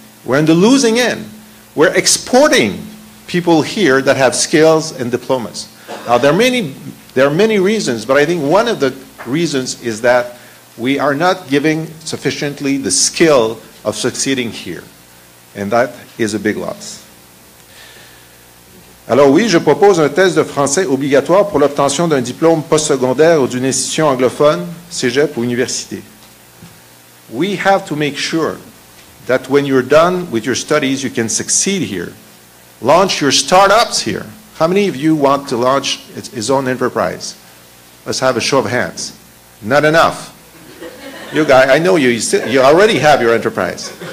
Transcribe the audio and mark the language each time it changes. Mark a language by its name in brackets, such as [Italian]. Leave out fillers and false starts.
[English] We're in the losing end. We're exporting people here that have skills and diplomas. Now, there are many reasons, but I think one of the reasons is that we are not giving sufficiently the skill of succeeding here. And that is a big loss. [French] Alors oui, je propose un test de français obligatoire pour l'obtention d'un diplôme postsecondaire ou d'une institution anglophone, cégep ou université. [English] We have to make sure that when you're done with your studies, you can succeed here. Launch your startups here. How many of you want to launch his own enterprise? Let's have a show of hands. Not enough. You guys, I know you already have your enterprise.